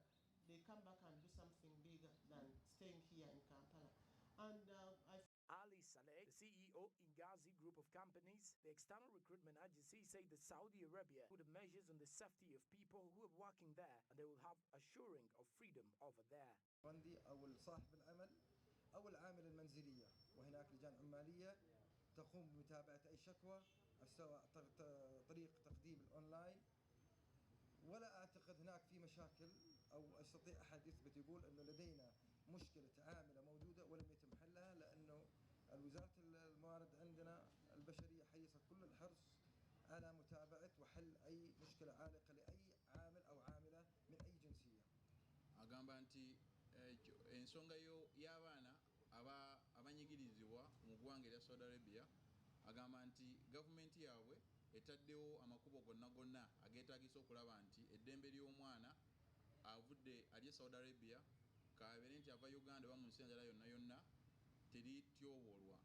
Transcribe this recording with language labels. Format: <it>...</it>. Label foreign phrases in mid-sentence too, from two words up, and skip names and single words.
<en>They come back and do something bigger than staying here in Kampala. And Ali Saleh, the CEO in Ngazi Group of Companies, the external recruitment agency, said that Saudi Arabia put measures on the safety of people who are working there, and they will have assuring of freedom over there.</en> <ar>أو صاحب العمل أو العامل المنزلية، وهناك لجان عمالية تقوم بمتابعة أي شكوى سواء طريق تقديم الأونلاين. ولا أعتقد هناك في مشاكل أو يستطيع أحد يثبت يقول أنه لدينا مشكلة عاملة موجودة ولم يتم حلها، لأنه وزارة الموارد عندنا البشرية حريصة كل الحرص على متابعة وحل أي مشكلة عالقة لأي عامل أو عاملة من أي جنسية.</ar> <lg>agamba nti ensonga y'abaana abanyigirizibwa mu ggwanga erya Saudi Arabia, agamba nti gavumenti yaabwe etaddewo amakubo gonna ageetaagisa okulaba nti eddembe ly'omwana avudde ali Saudi Arabia kabeere nti ava Uganda oba mu nsi enjala yonna terityoboolwa.</lg>